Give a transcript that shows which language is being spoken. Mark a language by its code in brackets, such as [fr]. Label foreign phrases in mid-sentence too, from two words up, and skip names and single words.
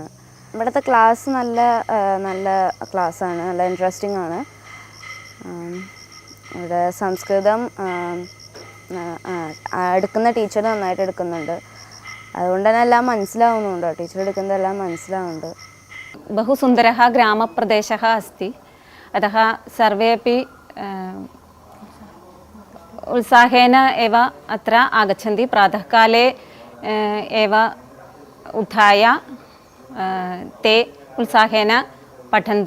[ml] ഇവിടുത്തെ ക്ലാസ് നല്ല ക്ലാസ്സാണ്, നല്ല ഇൻട്രസ്റ്റിംഗ് ആണ്. ഇവിടെ സംസ്കൃതം എടുക്കുന്ന ടീച്ചർ നന്നായിട്ട് എടുക്കുന്നുണ്ട്. അതുകൊണ്ട് തന്നെ എല്ലാം മനസ്സിലാവുന്നുണ്ട്, ടീച്ചർ എടുക്കുന്നതെല്ലാം മനസ്സിലാവുന്നുണ്ട്. [sa] बहु सुन्दरः ग्रामप्रदेशः अस्ति. अतः सर्वेपि उत्साहेन एव अत्र आगच्छन्ति. प्रातःकाले एव उत्थाय ते उत्साहेन पठन्ति.